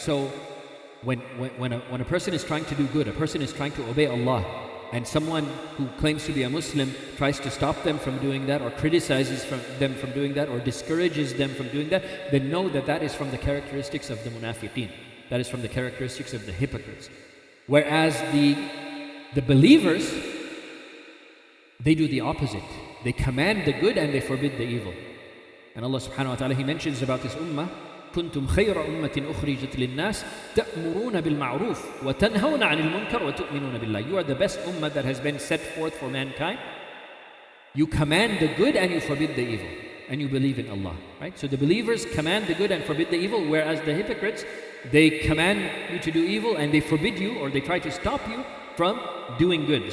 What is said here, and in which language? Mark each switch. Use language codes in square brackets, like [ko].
[en] So when a person is trying to do good, a person is trying to obey Allah, and someone who claims to be a Muslim tries to stop them from doing that, or criticizes them from doing that, or discourages them from doing that, then know that that is from the characteristics of the munafiqeen. That is from the characteristics of the hypocrites. Whereas the believers, they do the opposite. They command the good and they forbid the evil. And Allah subhanahu wa ta'ala, He mentions about this ummah, [ar] كنتم خير أمة أخرجت للناس تأمرون بالمعروف وتنهون عن المنكر وتؤمنون بالله. [en] You are the best ummah that has been set forth for mankind. You command the good and you forbid the evil, and you believe in Allah. Right? So the believers command the good and forbid the evil, whereas the hypocrites, they command you to do evil and they forbid you, or they try to stop you from doing good.